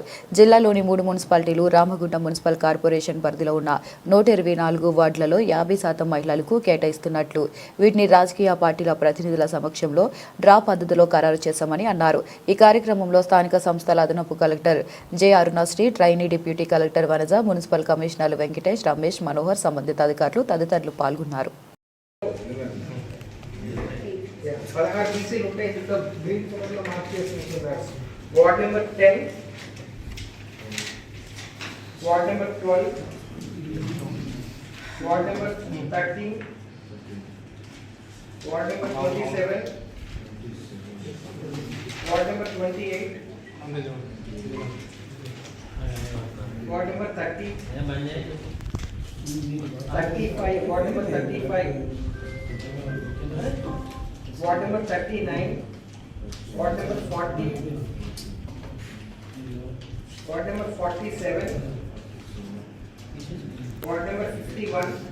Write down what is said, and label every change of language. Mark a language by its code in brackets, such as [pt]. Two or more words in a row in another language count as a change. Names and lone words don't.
[te] జిల్లాలోని 3 మున్సిపాలిటీలు రామగుండం మున్సిపల్ కార్పొరేషన్ పరిధిలో ఉన్న 124 వార్డులలో 50% మహిళలకు కేటాయిస్తున్నట్లు వీటిని రాజకీయ పార్టీల ప్రతినిధుల సమక్షంలో డ్రా పద్ధతిలో ఖరారు చేశామని అన్నారు. ఈ కార్యక్రమంలో స్థానిక సంస్థల అదనపు కలెక్టర్ జె అరుణశ్రీ, ట్రైనీ డిప్యూటీ కలెక్టర్ వనజ, మున్సిపల్ కమిషనర్లు వెంకటేష్, రమేష్, మనోహర్, సంబంధిత అధికారులు తదితరులు పాల్గొన్నారు. [en] Ward number 10, Ward number 12, Ward number 13, Ward number 27, Ward number 28, Ward number 30, 35, Ward number 35, Ward number 39, Ward number 40, Ward number 47, Ward number 51,